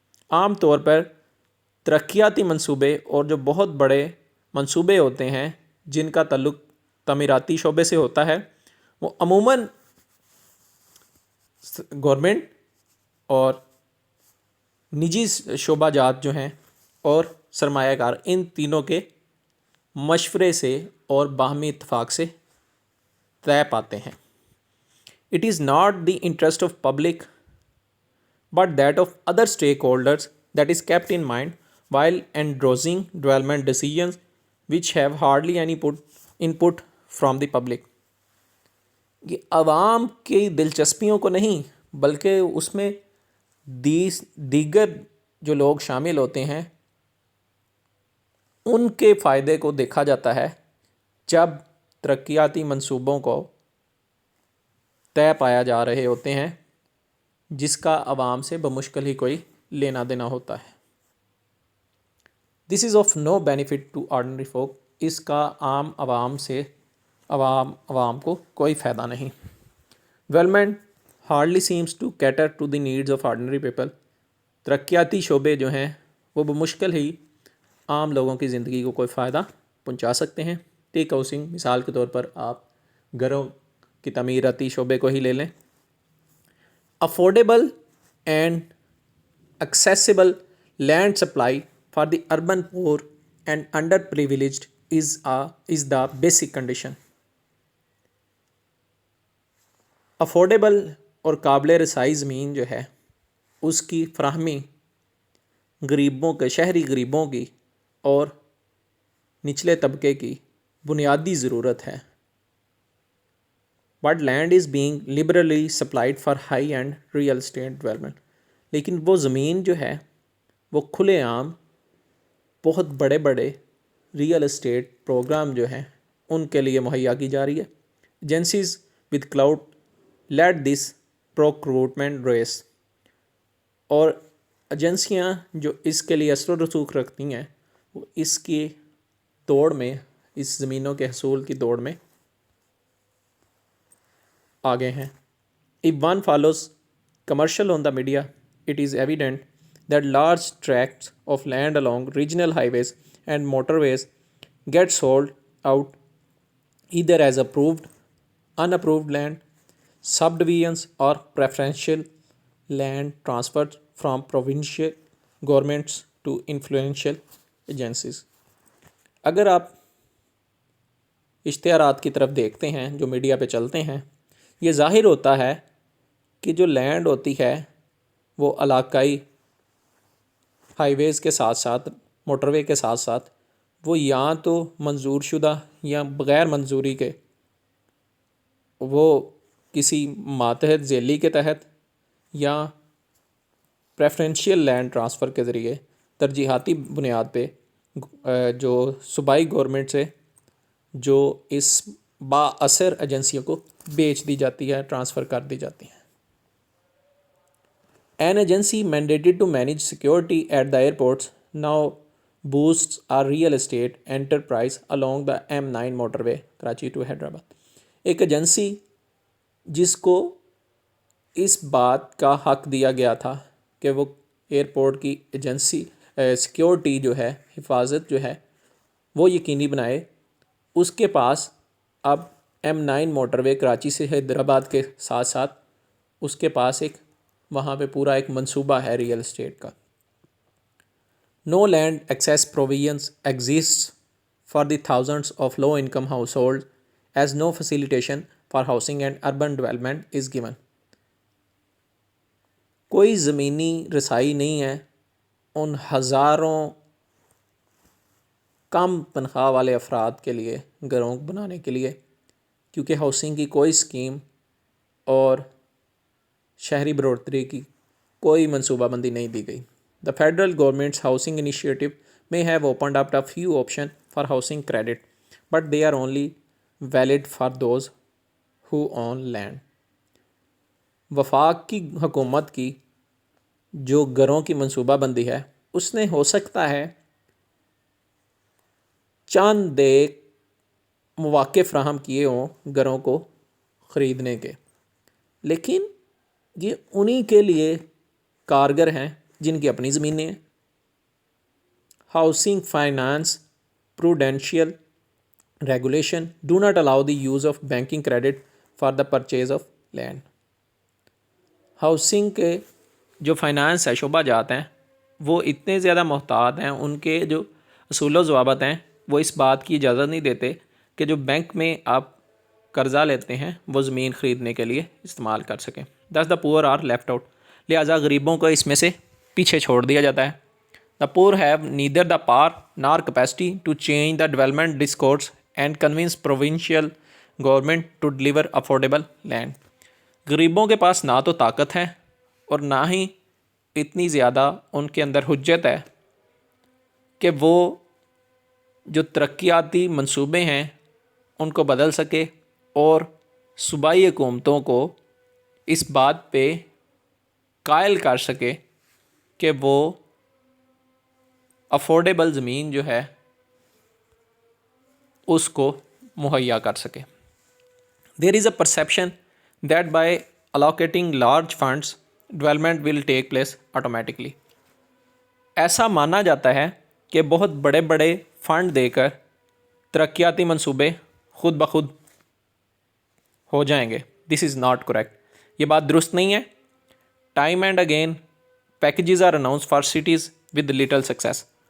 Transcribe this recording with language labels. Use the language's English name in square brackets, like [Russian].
[Urdu] عام طور پر ترقیاتی منصوبے اور جو بہت بڑے منصوبے ہوتے ہیں جن کا تعلق تعمیراتی شعبے سے ہوتا ہے وہ عموماً گورنمنٹ اور نجی شعبہ جات جو ہیں اور سرمایہ کار ان تینوں کے مشورے سے اور باہمی اتفاق سے طے پاتے ہیں. [English] It is not the interest of public but that of other stakeholders that is kept in mind while endorsing development decisions which have hardly any input from the public. [Urdu] یہ عوام کی دلچسپیوں کو نہیں بلکہ اس میں دیگر جو لوگ شامل ہوتے ہیں ان کے فائدے کو دیکھا جاتا ہے جب ترقیاتی منصوبوں کو طے پایا جا رہے ہوتے ہیں جس کا عوام سے بمشکل ہی کوئی لینا دینا ہوتا ہے. [English] this is of no benefit to ordinary folk, [Urdu] اس کا عام عوام سے عوام کو کوئی فائدہ نہیں. [English] Development hardly seems to cater to the needs of ordinary people. [Urdu] ترقیاتی شعبے جو ہیں وہ بمشکل ہی عام لوگوں کی زندگی کو کوئی فائدہ پہنچا سکتے ہیں. [English] take housing [Urdu] مثال کے طور پر آپ گھروں کی تعمیراتی شعبے کو ہی لے لیں. [English] Affordable and accessible land supply for the urban poor and underprivileged is the basic condition. [Urdu] Affordable اور قابل رسائی زمین جو ہے اس کی فراہمی غریبوں کے شہری غریبوں کی اور نچلے طبقے کی بنیادی ضرورت ہے. [English] But land is being liberally supplied for high end real estate development. [Urdu] لیکن وہ زمین جو ہے وہ کھلے عام بہت بڑے بڑے ریئل اسٹیٹ پروگرام جو ہیں ان کے لیے مہیا کی جا رہی ہے. [English] agencies with clout lead this procurement race, [Urdu] اور ایجنسیاں جو اس کے لیے اثر و رسوخ رکھتی ہیں وہ اس کی دوڑ میں، اس زمینوں کے حصول کی دوڑ میں آگے ہیں. [English] If one follows commercial on the media, it is evident that large tracts of land along regional highways and motorways get sold out either as approved, unapproved land, subdivisions or preferential land transferred from provincial governments to influential agencies. [Urdu] اگر آپ اشتہارات کی طرف دیکھتے ہیں جو media پہ چلتے ہیں، یہ ظاہر ہوتا ہے کہ جو لینڈ ہوتی ہے وہ علاقائی ہائی ویز کے ساتھ ساتھ موٹر وے کے ساتھ ساتھ وہ یا تو منظور شدہ یا بغیر منظوری کے وہ کسی ماتحت ذیلی کے تحت یا پریفرنشیل لینڈ ٹرانسفر کے ذریعے ترجیحاتی بنیاد پہ جو صوبائی گورنمنٹ سے جو اس با اثر ایجنسیوں کو بیچ دی جاتی ہے، ٹرانسفر کر دی جاتی ہیں. [English] An agency mandated to manage security at the airports now boosts our real estate enterprise along the M9 motorway Karachi to Hyderabad. [Urdu] ایک ایجنسی جس کو اس بات کا حق دیا گیا تھا کہ وہ ایئرپورٹ کی ایجنسی سیکیورٹی جو ہے، حفاظت جو ہے وہ یقینی بنائے، اس کے پاس اب M9 موٹر وے کراچی سے حیدرآباد کے ساتھ ساتھ اس کے پاس ایک وہاں پہ پورا ایک منصوبہ ہے ریئل اسٹیٹ کا. [English] No land access provisions exist for the thousands of low income household as no facilitation for housing and urban development is given. [Urdu] کوئی زمینی رسائی نہیں ہے ان ہزاروں کم تنخواہ والے افراد کے لیے گھروں بنانے کے لیے، کیونکہ ہاؤسنگ کی کوئی اسکیم اور شہری بڑھوتری کی کوئی منصوبہ بندی نہیں دی گئی. [English] The federal government's housing initiative may have opened up a few options for housing credit, but they are only valid for those who own land. [Urdu] وفاق کی حکومت کی جو گھروں کی منصوبہ بندی ہے اس نے ہو سکتا ہے چند ایک مواقع فراہم کیے ہوں گھروں کو خریدنے کے، لیکن یہ انہی کے لیے کارگر ہیں جن کی اپنی زمینیں ہیں. [English] Housing finance prudential regulation do not allow the use of banking credit for the purchase of land. [Urdu] Housing کے جو فائنانس ہے شعبہ جات ہیں وہ اتنے زیادہ محتاط ہیں، ان کے جو اصول و ضوابط ہیں وہ اس بات کی اجازت نہیں دیتے کہ جو بینک میں آپ قرضہ لیتے ہیں وہ زمین خریدنے کے لیے استعمال کر سکیں. [English] thus the poor are left out, [Urdu] لہٰذا غریبوں کو اس میں سے پیچھے چھوڑ دیا جاتا ہے. [English] The poor have neither the power nor capacity to change the development discourse and convince provincial government to deliver affordable land. [Urdu] غریبوں کے پاس نہ تو طاقت ہے اور نہ ہی اتنی زیادہ ان کے اندر حجت ہے کہ وہ جو ترقیاتی منصوبے ہیں ان کو بدل سکے اور صوبائی حکومتوں کو اس بات پہ قائل کر سکے کہ وہ افورڈیبل زمین جو ہے اس کو مہیا کر سکے. [English] There is a perception that by allocating large funds development will take place automatically. [Urdu] ایسا مانا جاتا ہے کہ بہت بڑے بڑے فنڈ دے کر ترقیاتی منصوبے خود بخود ہو جائیں گے. [English] this is not correct, [Urdu] یہ بات درست نہیں ہے. [English] Time and again packages are announce for cities with little success.